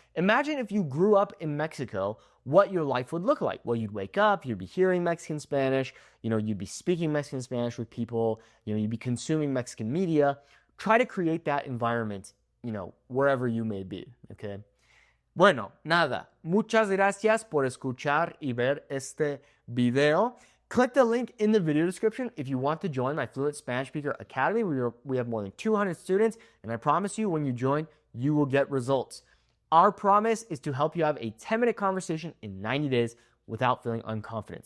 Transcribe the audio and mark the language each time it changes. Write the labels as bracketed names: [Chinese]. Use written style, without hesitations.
[English] Imagine if you grew up in Mexico, what your life would look like. Well, you'd wake up, you'd be hearing Mexican Spanish, you'd be speaking Mexican Spanish with people, you'd be consuming Mexican media. Try to create that environment, wherever you may be, okay? [Spanish] Bueno, nada. Muchas gracias por escuchar y ver este video. [English] Click the link in the video description if you want to join my Fluent Spanish Speaker Academy. We have more than 200 students, and I promise you when you join, you will get results. Our promise is to help you have a 10-minute conversation in 90 days without feeling unconfident.